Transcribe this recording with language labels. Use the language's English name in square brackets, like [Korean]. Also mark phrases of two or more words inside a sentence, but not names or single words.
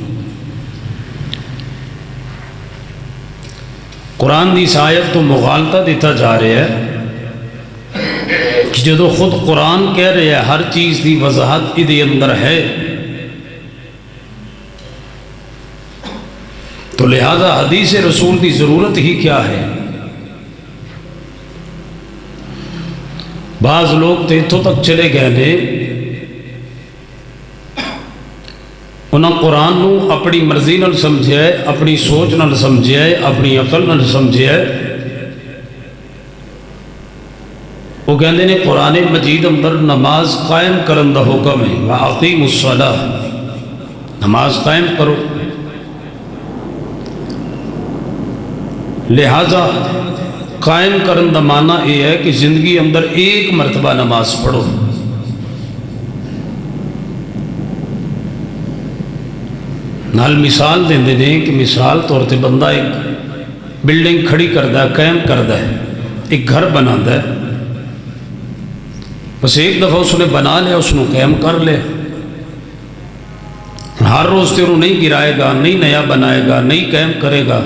[Punjabi] قرآن دی آیت تو مغالطہ دیتا جا رہا ہے کہ جدو خود قرآن کہہ رہے ہیں ہر چیز دی وضاحت ادھے اندر ہے، [Urdu] تو لہذا حدیث رسول کی ضرورت ہی کیا ہے؟ [Punjabi] بعض لوگ تو اتوں تک چلے گئے نے، انہاں قرآن نو اپنی مرضی نال سمجھیا ہے، اپنی سوچ نال سمجھیا ہے، اپنی عقل نال سمجھیا ہے۔ وہ کہندے نے قرآن مجید اندر نماز قائم کرن دا حکم ہے، [Arabic] وَأَقِيمُوا الصَّلَاةَ، [Urdu] نماز قائم کرو۔ [Punjabi] لہذا قائم کرن دا معنی یہ ہے کہ زندگی اندر ایک مرتبہ نماز پڑھو۔ نال مثال دیں دے کہ مثال طور تے بندہ ایک بلڈنگ کھڑی کردہ ہے، قائم کردہ ہے، ایک گھر بنا ہے، بس ایک دفعہ اس نے بنا لیا، اس نے قائم کر لے، ہر روز تیروں نہیں گرائے گا، نہیں نیا بنائے گا، نہیں قائم کرے گا۔